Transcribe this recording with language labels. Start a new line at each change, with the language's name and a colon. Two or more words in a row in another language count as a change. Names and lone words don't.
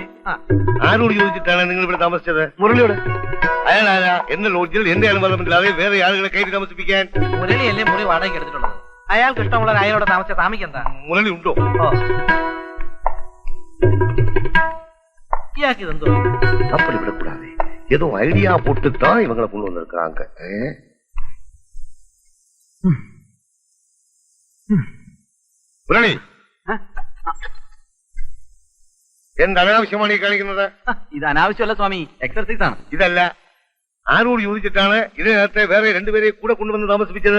Malayalam: ആരോട് ചോദിച്ചിട്ടാണ് നിങ്ങൾ ഇവിടെ താമസിച്ചത്? മുരളിയോട്. അയാളാരാ എന്റെ ലോഡ്ജിൽ എന്റെ അനുവാദമില്ലാതെ വേറെ ആളുകളെ കയറ്റി താമസിപ്പിക്കാൻ? മുരളിയല്ലേ മുറി വാടകയ്ക്ക് എടുത്തിട്ടുള്ളത്. അയാൾക്ക് ഇഷ്ടമുള്ള അയാളോട് താമസിച്ച താമിക്കെന്താ? മുരളി ഉണ്ടോ? ഇയാൾക്ക് ഇതെന്തോ
Tamil: அப்படி விடக்கூடாது. ஏதோ ஐடியா போட்டுத்தான் இவங்களை கொண்டு வந்திருக்காங்க.
Malayalam: മുരളി, എന്ത് അനാവശ്യമാണ് ഈ കാണിക്കുന്നത്? ഇത് അനാവശ്യമല്ല സ്വാമി, എക്സർസൈസ് ആണ്. ഇതല്ല, ആരോട് ചോദിച്ചിട്ടാണ് ഇതിനകത്തെ വേറെ രണ്ടുപേരെ കൂടെ കൊണ്ടുവന്ന് താമസിപ്പിച്ചത്?